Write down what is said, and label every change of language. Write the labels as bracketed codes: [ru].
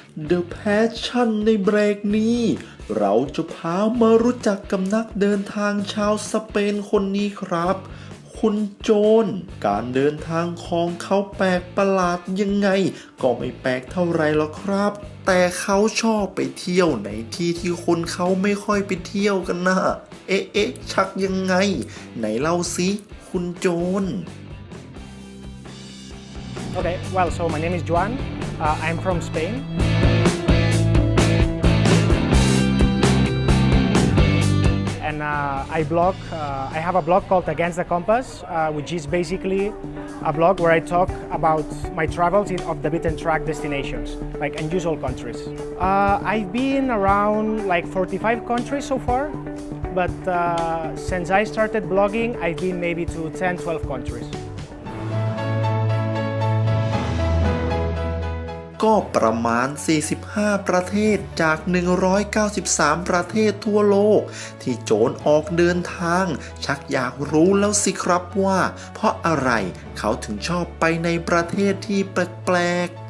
[th] The Passion ในเบรกนี้ เราจะพามารู้จักกับนักเดินทางชาวสเปนคนนี้ครับ คุณโจนการเดินทางของเขาแปลกประหลาดยังไงก็ไม่แปลกเท่าไรหรอกครับ แต่เขาชอบไปเที่ยวในที่ที่คนเขาไม่ค่อยไปเที่ยวกันนะเอ๊ะชักยังไงไหนเล่าสิคุณโจน [en] Okay, well, so my name is Juan. I'm from Spain. And I have a blog called Against the Compass, which is basically a blog where I talk about my travels of the beaten track destinations, like unusual countries. I've been around like 45 countries so far, but since I started blogging, I've been maybe to 10, 12 countries. [th] ก็ประมาณ 45 ประเทศจาก 193 ประเทศทั่วโลกที่โจนออกเดินทางชักอยากรู้แล้วสิครับว่าเพราะอะไรเขาถึงชอบไปในประเทศที่แปลก